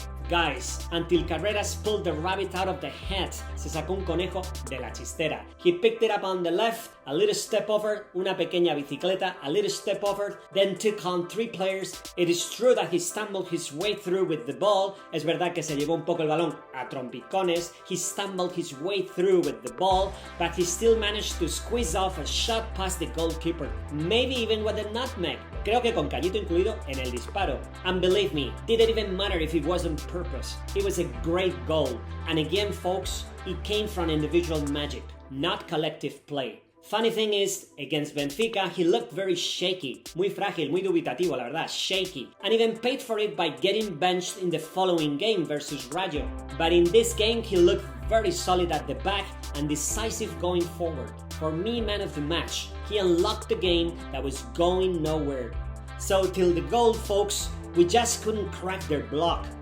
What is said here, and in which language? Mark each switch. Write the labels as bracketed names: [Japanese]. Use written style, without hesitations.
[English] Guys, until Carreras pulled the rabbit out of the hat, [Spanish] se sacó un conejo de la chistera. [English] He picked it up on the left, a little step over, [Spanish] una pequeña bicicleta, [English] a little step over, then took on 3 players. It is true that he stumbled his way through with the ball. [Spanish] Es verdad que se llevó un poco el balón a trompicones. [English] He stumbled his way through with the ball, but he still managed to squeeze off a shot past the goalkeeper, maybe even with a nutmeg. [Spanish] Creo que con callito incluido en el disparo. [English] And believe me, didn't even matter if it wasn't purpose. It was a great goal. And again, folks, it came from individual magic, not collective play. Funny thing is, against Benfica, he looked very shaky. [Spanish] Muy frágil, muy dubitativo, la verdad, shaky. [English] And even paid for it by getting benched in the following game versus Rayo. But in this game, he looked very solid at the back and decisive going forward. For me, man of the match. He unlocked the game that was going nowhere. So till the goal, folks, we just couldn't crack their block.